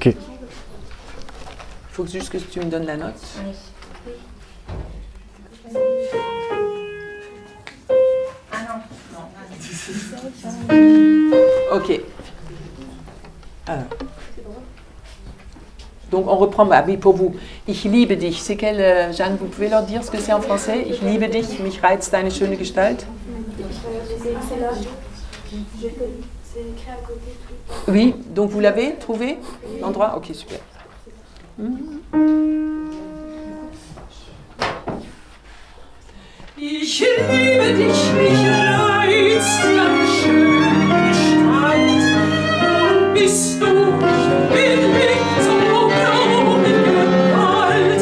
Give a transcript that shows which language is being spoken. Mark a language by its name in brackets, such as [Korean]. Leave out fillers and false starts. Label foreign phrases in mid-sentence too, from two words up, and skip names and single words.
[French] Il faut juste que tu me donnes la note. Oui. Ah non. Ok. Alors. Donc on reprend, bah oui, pour vous. [German] Ich liebe dich. [French] C'est quel, Jeanne, vous pouvez leur dire ce que c'est en français? [German] Ich liebe dich, mich reizt deine schöne Gestalt. [French] C'est écrit à côté. Oui, donc vous l'avez trouvé, l'endroit? Ok, super. [German] Ich liebe dich, mich reizt deine schöne Gestalt. Und bist du billig so traurig Gewalt.